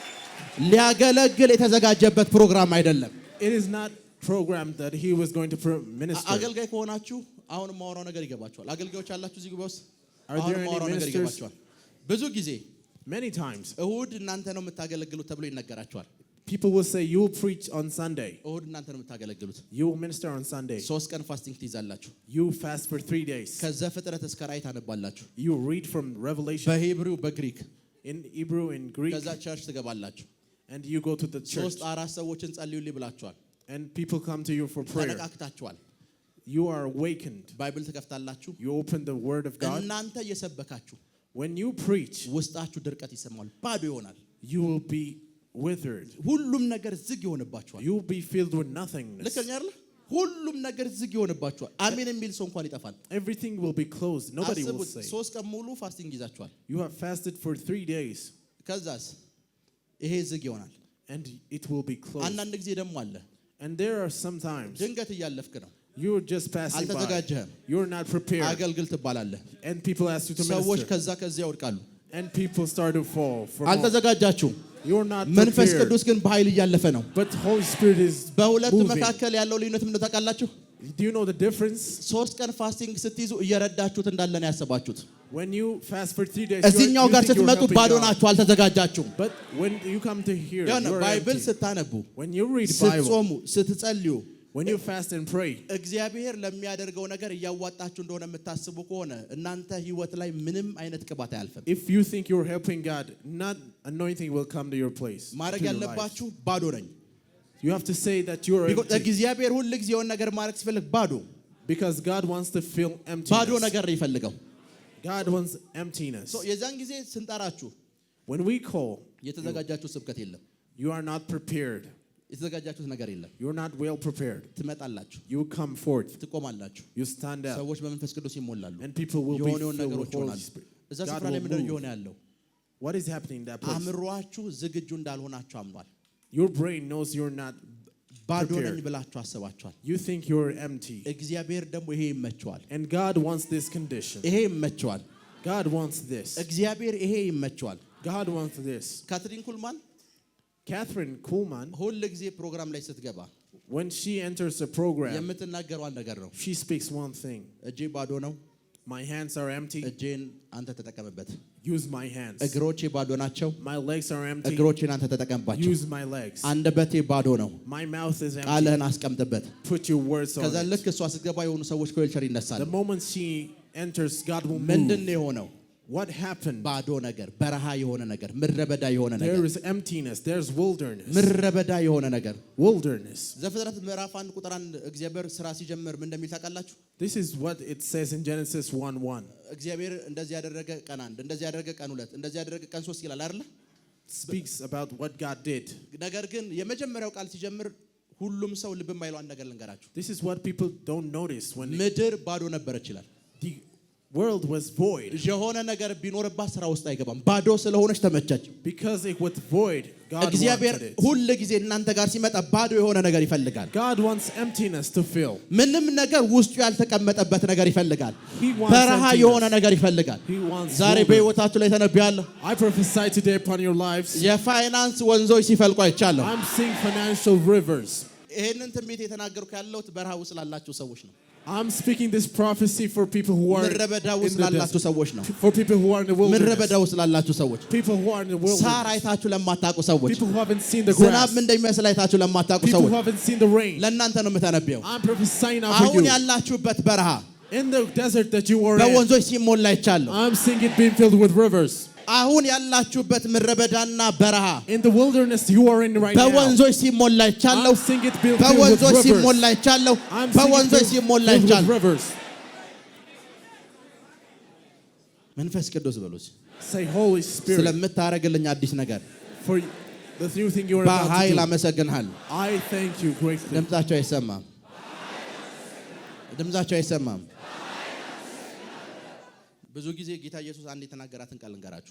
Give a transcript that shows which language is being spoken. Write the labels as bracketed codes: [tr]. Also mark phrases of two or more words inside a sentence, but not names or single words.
[am] ሊያገለግል የተዘጋጀበት ፕሮግራም አይደለም። [en] It is not programmed that he was going to minister. [am] አገልጋይ ከሆናችሁ አሁን ማወራው ነገር ይገባችኋል። አገልጋዮች አላችሁ እዚህ ጉባኤ ውስጥ [en] Are [am] አሁን [en] there any [am] ማወራው ነገር [en] ministers? [am] ይገባችኋል። ብዙ ጊዜ [en] Many times [am] እሁድ እናንተ ነው የምታገለግሉት ተብሎ ይነገራችኋል። [en] people will say, you will preach on Sunday. [am] እሁድ እናንተ ነው የምታገለግሉት። [en] You will minister on Sunday. [am] 3 ቀን ፋስቲንግ ትይዛላችሁ። [en] You fast for 3 days. [am] ከዘፍጥረት እስከ ራዕይ ታነባላችሁ። [en] You read from Revelation [am] በሂብሩ በግሪክ [en] in Hebrew, in Greek, [am] ከዛ ቸርች ትገባላችሁ። [en] and you go to the church. [am] 3-4 ሰዎችን ጸልዩልኝ ብላችኋል። [en] And people come to you for prayer. [am] ተነቃቅታችኋል። [en] You are awakened. [am] ባይብል ትከፍታላችሁ። [en] You open the word of God. [am] እናንተ እየሰበካችሁ [en] When you preach, [am] ውስጣችሁ ድርቀት ይሰማል፣ ባዶ ይሆናል። [en] you will be withered. [am] ሁሉም ነገር ዝግ ይሆንባችኋል። [en] You will be filled with nothingness. [am] ልክ ነኝ አይደል? ሁሉም ነገር ዝግ ይሆንባችኋል። አሜን የሚል ሰው እንኳን ይጠፋል። [en] Everything will be closed. Nobody will [am] አስቡት፣ [en] say. [am] 3 ቀን ሙሉ ፋስቲንግ ይዛችኋል። [en] You have fasted for 3 days. [am] ከዛስ ይሄ ዝግ ይሆናል። [en] And it will be closed. [am] አንዳንድ ጊዜ ደግሞ አለ [en] And there are some times [am] ድንገት እያለፍክ ነው። [en] you're just passing by. [am] አልተዘጋጀህም። [en] You're not prepared. [am] አገልግል ትባላለህ። [en] And people ask you to [am] ሰዎች [en] minister. [am] ከዛ ከዚያ ይወድቃሉ። [en] And people start to fall. From [am] አልተዘጋጃችሁም። [en] You're not [am] መንፈስ [en] prepared. [am] ቅዱስ ግን በኃይል እያለፈ ነው። [en] But Holy Spirit is [am] በሁለቱ [en] moving. [am] መካከል ያለው ልዩነት ምን ታውቃላችሁ? [en] Do you know the difference? [am] 3 ቀን ፋስቲንግ ስትይዙ እየረዳችሁት እንዳለ ነው ያሰባችሁት። [en] When you fast for 3 days, [am] እዚህኛው ጋር [en] think you're [am] ስትመጡ [en] helping [am] ባዶ [en] God. [am] ናችሁ፣ አልተዘጋጃችሁም። [en] But when you come to here, [am] የሆነ [en] you're [am] ባይብል [en] empty. [am] ስታነቡ፣ [en] When you read Bible, [am] ስትጾሙ፣ ስትጸልዩ [en] when you fast and pray, [am] እግዚአብሔር ለሚያደርገው ነገር እያዋጣችሁ እንደሆነ የምታስቡ ከሆነ እናንተ ህይወት ላይ ምንም አይነት ቅባት አያልፍም። [en] if you think you're helping God, not anointing will come to your place. [am] ማድረግ [en] to your life. [am] ያለባችሁ ባዶ ነኝ። [en] You have to say that you're empty. [am] እግዚአብሔር ሁሉ ጊዜ የሆነ ነገር ማድረግ ሲፈልግ ባዶ [en] Because God wants to fill [am] ባዶ [en] emptiness. [am] ነገር ነው ይፈልገው። [en] God wants emptiness. [am] የዛን ጊዜ ስንጠራችሁ [en] When we call, [am] የተዘጋጃችሁ ስብከት የለም። [en] you are not prepared. [am] የተዘጋጃችሁት ነገር የለም። [en] You're not well prepared. [am] ትመጣላችሁ፣ [en] You come forth. [am] ትቆማላችሁ፣ [en] You stand up. [am] ሰዎች በመንፈስ ቅዱስ ይሞላሉ፣ [en] And people will be [am] የሆነውን [en] filled [am] ነገሮች [en] with Holy [am] ይሆናሉ። [en] Spirit. [am] እዛ [en] God [am] ስፍራ ላይ [en] will [am] ምንድን ነው [en] move. [am] እየሆነ ያለው? [en] What is happening in that place? [am] አእምሯችሁ ዝግጁ እንዳልሆናችሁ አምኗል። [en] Your brain knows you're not [am] ባዶ ነኝ [en] prepared. [am] ብላችሁ አስባችኋል። [en] You think you're empty. [am] እግዚአብሔር ደግሞ ይሄ ይመቸዋል፣ [en] And God wants this condition. [am] ይሄ ይመቸዋል። [en] God wants this. [am] እግዚአብሔር ይሄ ይመቸዋል። [en] God wants this. [am] ካትሪን ኩልማን [en] Catherine Kuhlman, [am] ሁል ጊዜ ፕሮግራም ላይ ስትገባ [en] when she enters a program, [am] የምትናገረው አንድ ነገር ነው። [en] she speaks one thing. [am] እጄ ባዶ ነው፣ [en] My hands are empty. [am] እጄን አንተ ተጠቀምበት። [en] Use my hands. [am] እግሮቼ ባዶ ናቸው፣ [en] My legs are empty. [am] እግሮቼን አንተ ተጠቀምባቸው። [en] Use my legs. [am] አንደበቴ ባዶ ነው፣ [en] My mouth is empty. [am] ቃልህን አስቀምጥበት። [en] Put your words on [am] ከዛ [en] it. [am] ልክ እሷ ስትገባ የሆኑ ሰዎች ከዌልቸር ይነሳሉ። [en] The moment she enters, God will [am] ምንድን [en] move. [am] ነው የሆነው? [en] What happened? [am] ባዶ ነገር፣ በረሃ የሆነ ነገር፣ ምድረ በዳ የሆነ ነገር፣ [en] There is emptiness. There's wilderness. [am] ምድረ በዳ የሆነ ነገር። [en] Wilderness. [am] ዘፍጥረት ምዕራፍ 1 ቁጥር 1 እግዚአብሔር ስራ ሲጀምር ምን እንደሚል ታውቃላችሁ? [en] This is what it says in Genesis 1:1. [am] እግዚአብሔር እንደዚህ ያደረገ ቀን 1፣ እንደዚህ ያደረገ ቀን 2፣ እንደዚህ ያደረገ ቀን 3 ይላል አይደል? [en] Speaks about what God did. [am] ነገር ግን የመጀመሪያው ቃል ሲጀምር ሁሉም ሰው ልብ የማይለው አንድ ነገር ልንገራችሁ። [en] This is what people don't notice when [am] ምድር ባዶ ነበረች ይላል። [en] the world was void. [am] የሆነ ነገር ቢኖርባት ስራ ውስጥ አይገባም። ባዶ ስለሆነች ተመቸች። [en] Because it was void, God [am] እግዚአብሔር [en] wanted it. [am] ሁሉ ጊዜ እናንተ ጋር ሲመጣ ባዶ የሆነ ነገር ይፈልጋል። [en] God wants emptiness to fill. [am] ምንም ነገር ውስጡ ያልተቀመጠበት ነገር ይፈልጋል። [en] He wants [am] በረሃ [en] emptiness. [am] የሆነ ነገር ይፈልጋል። [en] He wants [am] ዛሬ [en] wilderness. [am] በሕይወታችሁ ላይ ተነብያለሁ። [en] I prophesy today upon your lives. [am] የፋይናንስ ወንዞች ሲፈልቁ አይቻለሁ። [en] I'm seeing financial rivers. [am] ይሄንን ትንቢት የተናገርኩ ያለሁት በረሃ ውስጥ ላላችሁ ሰዎች ነው። [en] I'm speaking this prophecy for people who are [am] ምድረ በዳ [en] in [am] ውስጥ [en] the [am] ላላችሁ [en] desert. [am] ሰዎች ነው። [en] For people who are in the [am] ምድረ [en] wilderness. [am] በዳ ውስጥ ላላችሁ ሰዎች፣ [en] People who are in the [am] ሳር [en] wilderness. [am] አይታችሁ ለማታውቁ ሰዎች፣ [en] People who haven't seen the [am] ዝናብ [en] grass. [am] እንደሚመስል አይታችሁ ለማታውቁ [en] People [am] ሰዎች [en] who haven't seen the rain. [am] ለእናንተ ነው የምተነብየው። [en] I'm prophesying now for [am] አሁን [en] you. [am] ያላችሁበት በረሃ [en] In the desert that you are in, [am] በወንዞች ሲሞላ ይቻለሁ። [en] I'm seeing it being filled with rivers. [am] አሁን ያላችሁበት ምድረ በዳና በረሃ [en] In the wilderness you are in right now, [am] በወንዞች ሲሞላ ይቻለሁ። [en] I'm seeing it being filled with [am] በወንዞች [en] rivers. [am] ሲሞላ ይቻለሁ። [en] I'm seeing it [am] በወንዞች ሲሞላ [en] filled with [am] ይቻለሁ። [en] rivers. [am] መንፈስ ቅዱስ በሉት [en] Say, Holy Spirit, [am] ስለምታረግልኝ አዲስ ነገር [en] for the new thing you are about [am] በኃይል [en] to do. [am] አመሰግንሃለሁ። [en] I thank you greatly. [am] ድምጻቸው አይሰማም። ድምጻቸው አይሰማም። ብዙ ጊዜ ጌታ ኢየሱስ አንድ የተናገራትን ቃል እንገራችሁ።